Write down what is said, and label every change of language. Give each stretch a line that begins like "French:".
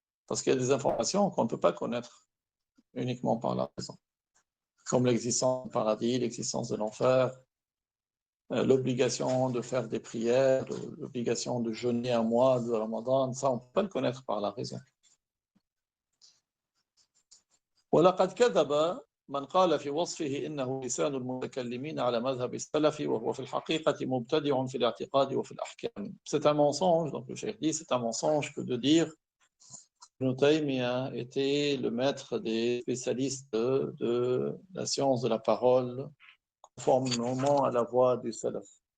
French: Parce qu'il y a des informations qu'on ne peut pas connaître uniquement par la raison. Comme l'existence du paradis, l'existence de l'enfer, l'obligation de faire des prières, l'obligation de jeûner un mois de Ramadan, ça on ne peut pas le connaître par la raison.
Arabic: ولقد كذب من قال في وصفه إنه لسان المتكلمين على مذهب السلف وهو في الحقيقة مبتدع في الاعتقاد وفي الأحكام.
French: C'est un mensonge, donc le cheikh dit, c'est un mensonge que de dire que Ibn Taymiyyah était le maître des spécialistes de la science de la parole, conformément à la voie du salaf.